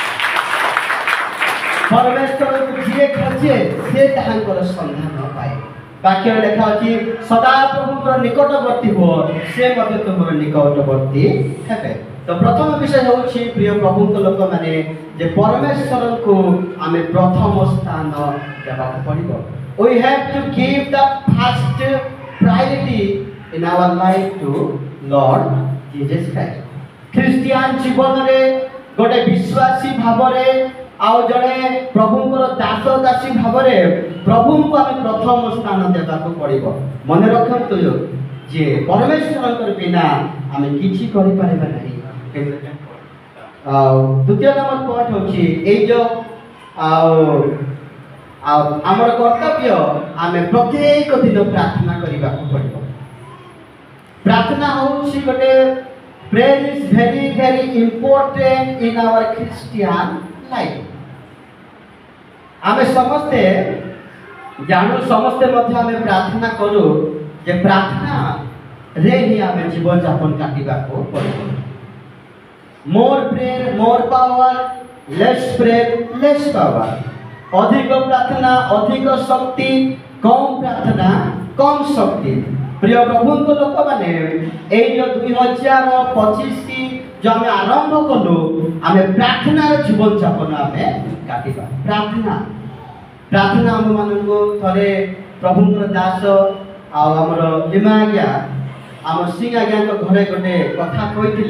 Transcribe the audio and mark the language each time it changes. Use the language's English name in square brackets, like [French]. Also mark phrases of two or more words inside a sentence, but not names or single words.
[Odia] ପରମେଶ୍ୱରଙ୍କୁ ଯିଏ ଖୋଜେ ସେ ତାହାଙ୍କର ସନ୍ଧାନ ପାଏ। ବାକ୍ୟରେ ଲେଖା ଅଛି ସଦା ପ୍ରଭୁଙ୍କର ନିକଟବର୍ତ୍ତୀ ହୁଅ, ସେ ମଧ୍ୟ ତୁମର ନିକଟବର୍ତ୍ତୀ ହେବେ। ତ ପ୍ରଥମ ବିଷୟ ହେଉଛି ପ୍ରିୟ ପ୍ରଭୁଙ୍କ ଲୋକମାନେ ଯେ ପରମେଶ୍ୱରଙ୍କୁ ଆମେ ପ୍ରଥମ ସ୍ଥାନ ଦେବାକୁ ପଡ଼ିବ। [English] We have to give the first priority in our life to Lord Jesus Christ. [Odia] ଖ୍ରୀଷ୍ଟିଆନ ଜୀବନରେ ଗୋଟେ ବିଶ୍ୱାସୀ ଭାବରେ ଆଉ ଜଣେ ପ୍ରଭୁଙ୍କର ଦାସ ଦାସୀ ଭାବରେ ପ୍ରଭୁଙ୍କୁ ଆମେ ପ୍ରଥମ ସ୍ଥାନ ଦେବାକୁ ପଡ଼ିବ। ମନେ ରଖନ୍ତୁ ଯେ ପରମେଶ୍ୱରଙ୍କର ବିନା ଆମେ କିଛି କରିପାରିବା ନାହିଁ। ଆଉ ଦ୍ୱିତୀୟ [English] number point [Odia] ହେଉଛି ଏଇ ଯେଉଁ ଆମର କର୍ତ୍ତବ୍ୟ ଆମେ ପ୍ରତ୍ୟେକ ଦିନ ପ୍ରାର୍ଥନା କରିବାକୁ ପଡ଼ିବ। ପ୍ରାର୍ଥନା ହେଉଛି ଗୋଟେ [English] prayer is very very important in our Christian life. [Odia] ଆମେ ସମସ୍ତେ ଜାଣୁ, ସମସ୍ତେ ମଧ୍ୟ ଆମେ ପ୍ରାର୍ଥନା କରୁ ଯେ ପ୍ରାର୍ଥନାରେ ହିଁ ଆମେ ଜୀବନଯାପନ କାଟିବାକୁ ପଡ଼ିବ। [English] More prayer, more power, less prayer, less power. [Odia] ଅଧିକ ପ୍ରାର୍ଥନା, ଅଧିକ ଶକ୍ତି, କମ୍ ପ୍ରାର୍ଥନା, କମ୍ ଶକ୍ତି। ପ୍ରିୟ ପ୍ରଭୁଙ୍କ ଲୋକମାନେ ଏଇ ଯେଉଁ 2025 ଯେଉଁ ଆମେ ଆରମ୍ଭ କଲୁ, ଆମେ ପ୍ରାର୍ଥନାର ଜୀବନଯାପନ ଆମେ କାଟିବା। ପ୍ରାର୍ଥନା ଆମମାନଙ୍କୁ ଥରେ ପ୍ରଭୁଙ୍କର ଦାସ ଆଉ ଆମର ଲିମା ଆଜ୍ଞା ଆମ ସିଂ ଆଜ୍ଞାଙ୍କ ଘରେ ଗୋଟେ କଥା କହିଥିଲେ।